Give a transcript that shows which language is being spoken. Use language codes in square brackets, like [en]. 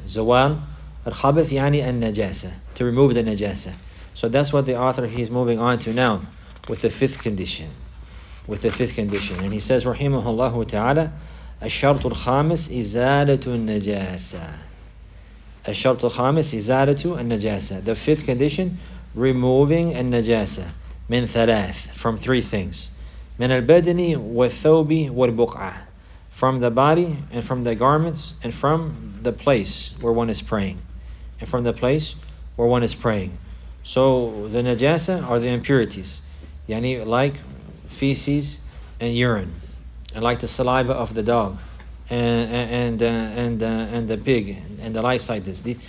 [ar] Zawal al-khabith yani an-najasa, [en] to remove the najasa. So that's what the author, he's moving on to now with the fifth condition. And he says, rahimahullah ta'ala, [ar] الشرط الخامس إزالة النجاسة. الشرط الخامس إزالة النجاسة. [en] The fifth condition, removing النجاسة. [ar] من ثلاث, [en] from 3 things. [ar] من البدن والثوب والبقعة, [en] from the body and from the garments and from the place where one is praying. and from the place where one is praying. So the najasa are the impurities, yani like feces and urine, and like the saliva of the dog, and the pig, and the likes like this.